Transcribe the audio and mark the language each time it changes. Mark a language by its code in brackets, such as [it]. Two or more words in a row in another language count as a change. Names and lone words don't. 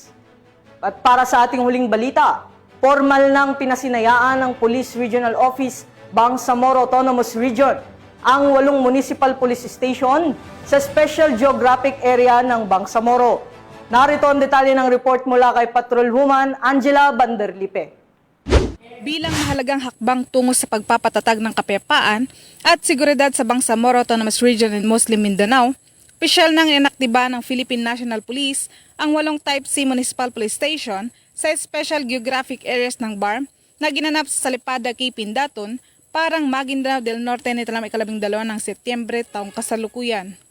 [tl] At para sa ating huling balita, formal nang pinasinayaan ng Police Regional Office Bangsamoro Autonomous Region ang 8 municipal police station sa Special Geographic Area ng Bangsamoro. Narito ang detalye ng report mula kay Patrolwoman Angela Banderlipe. Bilang mahalagang hakbang tungo sa pagpapatatag ng kapayapaan at seguridad sa Bangsamoro Autonomous Region and Muslim Mindanao, opisyal nang inaktiba ng Philippine National Police ang 8 Type C Municipal Police Station sa Special Geographic Areas ng BARM na ginanap sa Salipada, Cape Pindaton, parang Maguindanao del Norte nitong 12 ng Setyembre taong kasalukuyan.